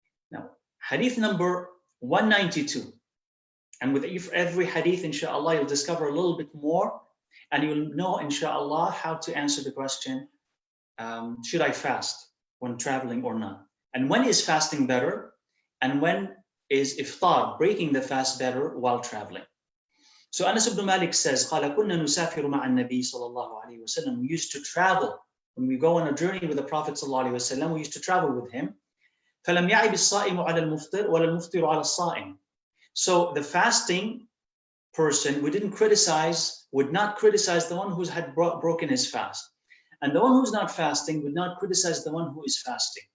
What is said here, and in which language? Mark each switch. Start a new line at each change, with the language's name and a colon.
English: Now, hadith number 192. And with every hadith, inshallah, you'll discover a little bit more, and you'll know, inshallah, how to answer the question, should I fast when traveling or not? And when is fasting better? And when is iftar, breaking the fast, better while traveling? So Anas ibn Malik says,
Arabic: قَالَ كُنَّا نُسَافِرُ مَعَ النَّبِي صَلَى اللَّهُ عَلَيْهِ وَسَلَّمَ.
English: We used to travel. When we go on a journey with the Prophet صلى الله عليه وسلم, we used to travel with him.
Arabic: فَلَمْ يَعِبِ الصَّائِمُ عَلَى الْمُفْطِرِ وَلَا الْمُفْطِرُ عَلَى الصَّائِمِ.
English: So the fasting person, would not criticize the one who had broken his fast. And the one who's not fasting would not criticize the one who is fasting.